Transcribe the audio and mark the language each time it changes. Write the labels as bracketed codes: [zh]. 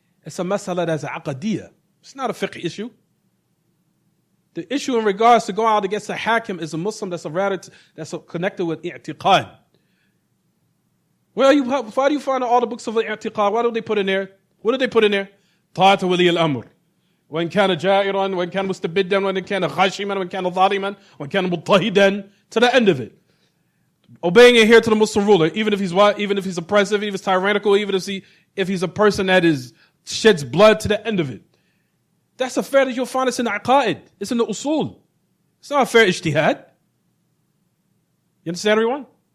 [en] It's a masala that's a aqadiyah. It's not a fiqh issue. The issue in regards to going out against a hakim is a Muslim that's connected with i'tiqad. Why do you find all the books of i'tiqad? What do they put in there? What do they put in there? [ar] Ta'at wali al-amr. وإن كان جائرا وإن كان مستبدا وإن كان خاشما وإن كان ظالما وإن كان مضطهدا, [en] to the end of it. Obeying and adhere to the Muslim ruler, even if he's what, even if he's oppressive, even if he's tyrannical, even if he's a person that sheds blood, to the end of it. That's a fair that you'll find us in the aqa'id. It's in the usul. It's not a fair ijtihad. You understand, everyone?